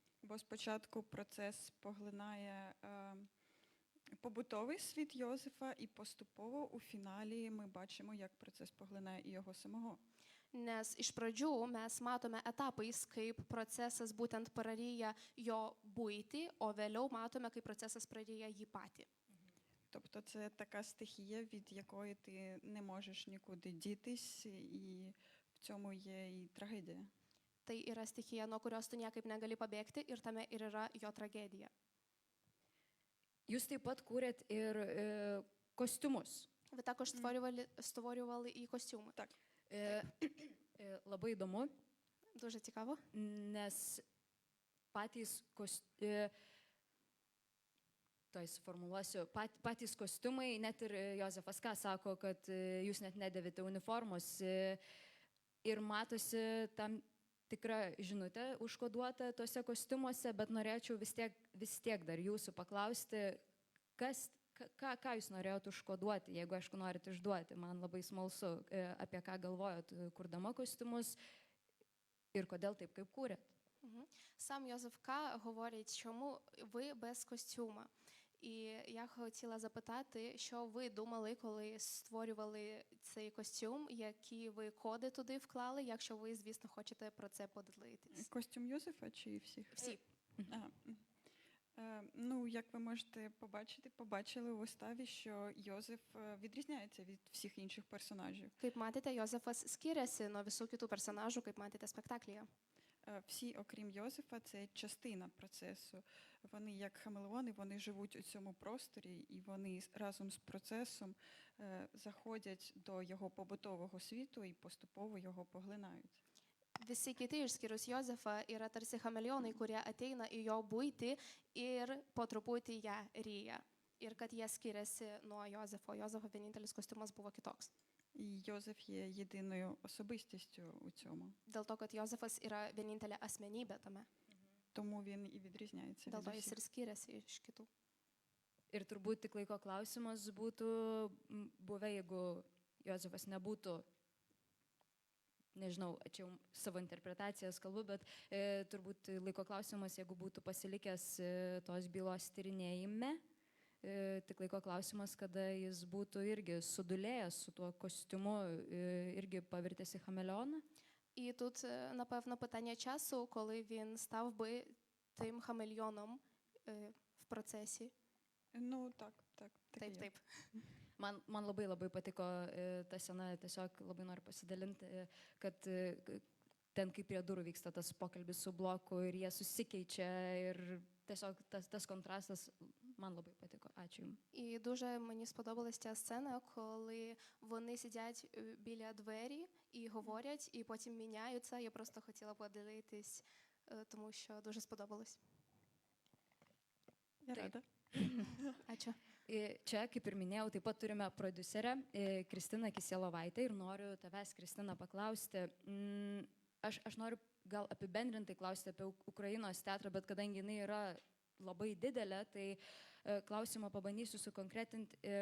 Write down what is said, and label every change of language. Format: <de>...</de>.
<uk>Бо спочатку процес поглинає побутовий світ Йозефа, і поступово у фіналі ми бачимо, як процес поглинає і його самого.</uk> <lt>Nes iš pradžių mes matome etapais, kaip procesas būtent praryja jo buitį, o vėliau matome, kaip procesas praryja jį patį.</lt> <uk>Тобто це така стихія, від якої ти не можеш нікуди дітись, і в цьому є і трагедія.</uk> <lt>Tai yra stichija, nuo kurios tu niekaip negali pabėgti ir tame ir yra jo tragedija. Jūs taip pat kūrėt ir kostiumus.</lt> <uk>Ви також створювали і костюми. Так.</uk> <lt>Labai įdomu,</lt> <uk>Дуже цікаво.</uk> <lt>nes patys toj suformuluosiu, patys kostiumai, net ir Jozefas ką sako, kad jūs net nedėvite uniformos ir matosi tam tikra žinutė užkoduota tose kostiumuose, bet norėčiau vis tiek dar jūsų paklausti, ką jūs norėjot užkoduoti, jeigu aišku norit išduoti. Man labai smalsu, apie ką galvojot, kurdama kostiumus ir kodėl taip, kaip kūrėt.</lt> <uk>Сам Йозеф К. говорить, чому ви без костюма. І я хотіла запитати, що ви думали, коли створювали цей костюм, які ви коди туди вклали, якщо ви, звісно, хочете про це поділитись. Костюм Йозефа чи всіх? Всі. Ага. Ну, як ви можете побачили у виставі, що Йозеф відрізняється від всіх інших персонажів.</uk> <lt>Kaip matėte, Jozefas skiriasi nuo visų kitų personažų, kaip matėte spektaklyje.</lt> <uk>Всі, окрім Йозефа, це частина процесу. Вони як хамелеони, вони живуть у цьому просторі, і вони разом з процесом заходять до його побутового світу і поступово його поглинають.</uk> <lt>Visi kiti išskyrus Jozefą yra tarsi chameleonai, kurie ateina į jo buitį ir po truputį ją ryja. Ir kad jie skiriasi nuo Jozefo. Jozefo vienintelis kostiumas buvo kitoks.</lt> <uk>І Йозеф є єдиною особистістю у цьому.</uk> <lt>Dėl to, kad Jozefas yra vienintelė asmenybė tame.</lt> <uk>Тому він і відрізняється</uk> <lt>Dėl</lt> <uk>від</uk> <lt>to jis</lt> <uk>усіх.</uk> <lt>ir skiriasi iš kitų. Ir turbūt tik laiko klausimas būtų buvę, jeigu Jozefas nebūtų, nežinau, čia jau savo interpretacijas kalbu, bet turbūt laiko klausimas, jeigu būtų pasilikęs tos bylos tyrinėjime, tik laiko klausimas, kada jis būtų irgi sudulėjęs su tuo kostiumu, irgi pavirtęs į chameleoną.</lt> <uk>І тут, напевно, питання часу, коли він став би тим хамельйоном в процесі. Ну, так, так. так і</uk> <lt>Taip,</lt> <uk>є.</uk> <lt>taip. Man labai patiko ta scena, tiesiog labai noriu pasidalinti, kad ten kaip prie durų vyksta tas pokalbis su bloku ir jie susikeičia ir tiesiog tas kontrastas man labai patiko. Ačiū Jums.</lt> <uk>І дуже мені сподобалася ця сцена, коли вони сидять біля двері і говорять, і потім міняються. Я просто хотіла поділитись, тому що дуже сподобалось. Я</uk> <lt>Taip.</lt> <uk>рада.</uk> <lt>Ačiū. Čia, kaip ir minėjau, taip pat turime prodiuserę Kristiną Kisielovaitę ir noriu tavęs, Kristina, paklausti. Aš noriu gal apibendrintai klausti apie Ukrainos teatrą, bet kadangi jinai yra labai didelė, tai klausimą pabandysiu sukonkretinti.</lt>